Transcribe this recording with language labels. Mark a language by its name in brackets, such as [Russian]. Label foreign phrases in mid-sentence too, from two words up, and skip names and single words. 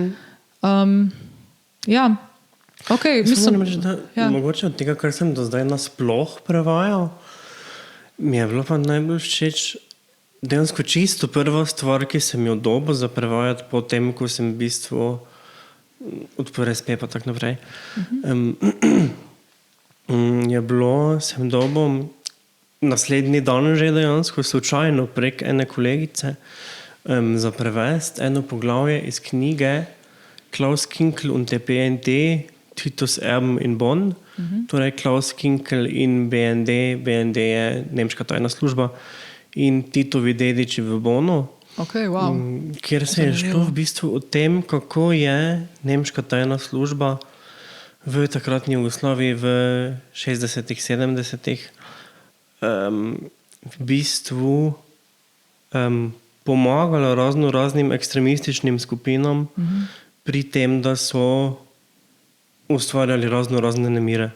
[Slovenian] Mogoče od tega, kar sem do zdaj nasploh prevajal, mi je bilo pa najbolj všeč dejansko čisto prva stvar, ki sem jo dobil za prevajati po tem, ko sem v bistvu od PRSP pa tak naprej. Je bilo, sem dobil naslednji dan že dejansko slučajno prek ene kolegice za prevesti eno poglavje iz knjige Klaus Kinkel und der BND, Titus Erben in Bonn. Torej Klaus Kinkel in BND, BND je nemška tajna služba, in Titovi dediči v Bonnu. [English] Okay, wow. [Slovenian] Kjer se je šlo v bistvu o tem, kako je nemška tajna služba v takratni Jugoslaviji v 60-ih, 70-ih v bistvu pomagala raznim ekstremističnim skupinam pri tem, da so ustvarjali razne nemire.